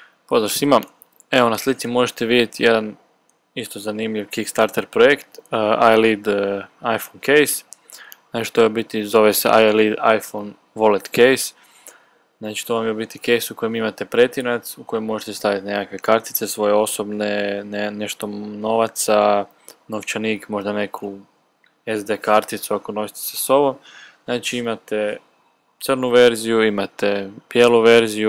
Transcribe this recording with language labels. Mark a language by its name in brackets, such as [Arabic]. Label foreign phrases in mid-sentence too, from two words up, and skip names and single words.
[Croatian] Pozdrav svima, evo na slici možete vidjeti jedan isto zanimljiv Kickstarter projekt, iLead iPhone case. Znači to je biti, zove se iLead iPhone Wallet case. Znači to vam je biti case u kojem imate pretinac, u kojem možete staviti nekakve kartice svoje osobne, nešto novaca, novčanik, možda neku SD karticu ako nosite sa sobom. Znači imate crnu verziju, imate bijelu verziju.